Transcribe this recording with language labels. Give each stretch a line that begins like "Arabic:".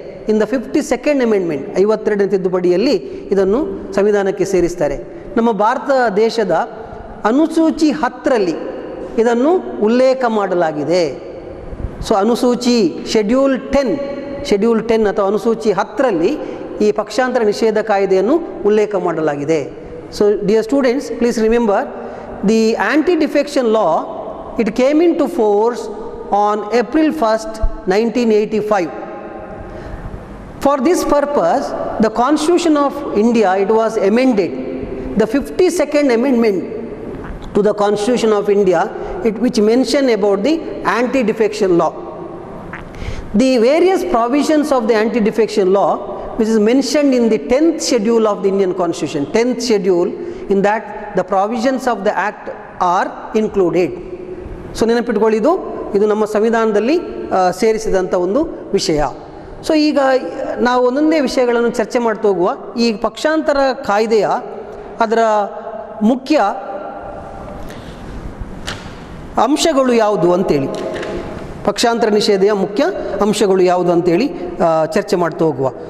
English: in the 52nd amendment,
Kannada: 52ನೇ ತಿದ್ದುಪಡಿಯಲ್ಲಿ ಇದನ್ನು ಸಂವಿಧಾನಕ್ಕೆ ಸೇರಿಸ್ತಾರೆ. ನಮ್ಮ ಭಾರತ ದೇಶದ ಅನುಸೂಚಿ 10ರಲ್ಲಿ ಇದನ್ನು ಉಲ್ಲೇಖ ಮಾಡಲಾಗಿದೆ. ಸೊ ಅನುಸೂಚಿ ಶೆಡ್ಯೂಲ್ 10 ಅಥವಾ ಅನುಸೂಚಿ 10ರಲ್ಲಿ ಈ ಪಕ್ಷಾಂತರ ನಿಷೇಧ ಕಾಯ್ದೆಯನ್ನು ಉಲ್ಲೇಖ ಮಾಡಲಾಗಿದೆ.
English: So dear students, please remember the anti-defection law, it came into force on April 1st, 1985. For this purpose, the Constitution of India, it was amended. The 52nd amendment to the Constitution of India, which mentioned about the anti-defection law. The various provisions of the anti-defection law, which is mentioned in the 10th schedule of the Indian Constitution, 10th schedule, in that the provisions of the act are included.
Kannada: So ನೆನಪಿಟ್ಕೊಳ್ಳಿ, ಇದು ನಮ್ಮ ಸಂವಿಧಾನದಲ್ಲಿ ಸೇರಿಸಿದಂಥ ಒಂದು ವಿಷಯ. So ಈಗ ನಾವು ಒಂದೊಂದೇ ವಿಷಯಗಳನ್ನು ಚರ್ಚೆ ಮಾಡ್ತಾ ಹೋಗುವ. ಈ ಪಕ್ಷಾಂತರ ಕಾಯ್ದೆಯ ಅದರ ಮುಖ್ಯ ಅಂಶಗಳು ಯಾವುದು ಅಂತೇಳಿ, ಪಕ್ಷಾಂತರ ನಿಷೇಧೆಯ ಮುಖ್ಯ ಅಂಶಗಳು ಯಾವುದು ಅಂತೇಳಿ ಚರ್ಚೆ ಮಾಡ್ತಾ ಹೋಗುವ.